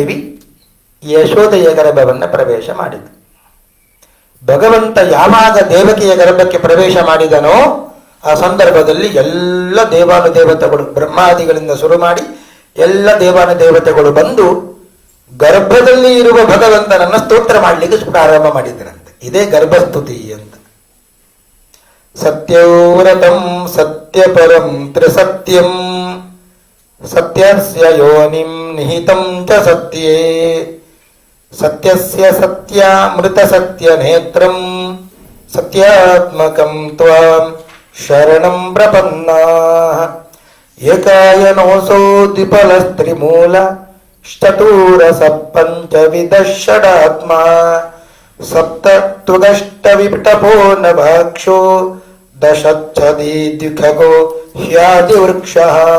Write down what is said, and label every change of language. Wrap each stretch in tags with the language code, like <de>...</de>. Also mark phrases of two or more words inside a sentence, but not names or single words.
<kn>ದುರ್ಗಾದೇವಿ ಯಶೋದೆಯ ಗರ್ಭವನ್ನು ಪ್ರವೇಶ ಮಾಡಿದ. ಭಗವಂತ ಯಾವಾಗ ದೇವಕಿಯ ಗರ್ಭಕ್ಕೆ ಪ್ರವೇಶ ಮಾಡಿದನೋ ಆ ಸಂದರ್ಭದಲ್ಲಿ ಎಲ್ಲ ದೇವಾನುದೇವತೆಗಳು ಬ್ರಹ್ಮಾದಿಗಳಿಂದ ಶುರು ಮಾಡಿ ಎಲ್ಲ ದೇವಾನುದೇವತೆಗಳು ಬಂದು ಗರ್ಭದಲ್ಲಿ ಇರುವ ಭಗವಂತನನ್ನು ಸ್ತೋತ್ರ ಮಾಡಲಿಕ್ಕೆ ಪ್ರಾರಂಭ ಮಾಡಿದರಂತೆ. ಇದೇ ಗರ್ಭಸ್ತುತಿ ಅಂತ.</kn> <sa>ಸತ್ಯವ್ರತಂ ಸತ್ಯಪರಂ ತ್ರಿಸತ್ಯಂ ಸತ್ಯಸ್ಯ ಯೋನಿಂ ನಿಹಿತಂ ಚ ಸತ್ಯೇ ಸತ್ಯಸ್ಯ ಸತ್ಯಾಮೃತ ಸತ್ಯ ನೇತ್ರಂ ಸತ್ಯಾತ್ಮಕಂ ತ್ವಾಂ ಶರಣಂ ಪ್ರಪನ್ನಾಃ ಏಕಾಯನೋಸೋ ದ್ವಿಫಲಸ್ತ್ರಿಮೂಲ ಚತುರಸ ಪಂಚವಿಧ ಷಡಾತ್ಮ ಸಪ್ತತ್ವದಷ್ಟ ವಿಟಪೋ ನಭಾಕ್ಷೋ ದಶಚ್ಛದಿ ದ್ವಿಖಗೋ ಹ್ಯಾದಿ ವೃಕ್ಷಃ.</sa>